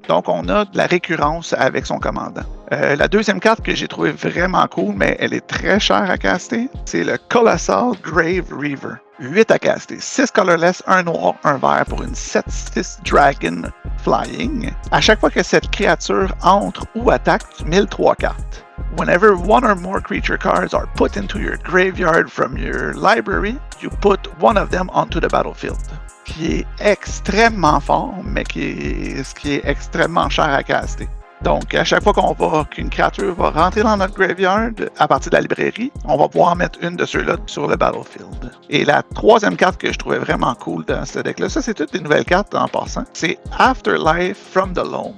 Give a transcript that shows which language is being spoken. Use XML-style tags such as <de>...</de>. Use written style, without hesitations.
<fr>Donc, on a de la récurrence avec son commandant. La deuxième carte que j'ai trouvée vraiment cool, mais elle est très chère à caster, c'est le Colossal Grave Reaver. 8 à caster, 6 colorless, un noir, un vert pour une 7/6 Dragon Flying. À chaque fois que cette créature entre ou attaque, tu milles 3 cartes.</fr> <en>Whenever one or more creature cards are put into your graveyard from your library, you put one of them onto the battlefield.</en> <fr>Qui est extrêmement fort, mais ce qui est extrêmement cher à caster. Donc, à chaque fois qu'une créature va rentrer dans notre graveyard, à partir de la librairie, on va pouvoir mettre une de ceux-là sur le battlefield. Et la troisième carte que je trouvais vraiment cool dans ce deck-là, ça c'est toutes des nouvelles cartes en passant, c'est Afterlife from the Loam.</fr>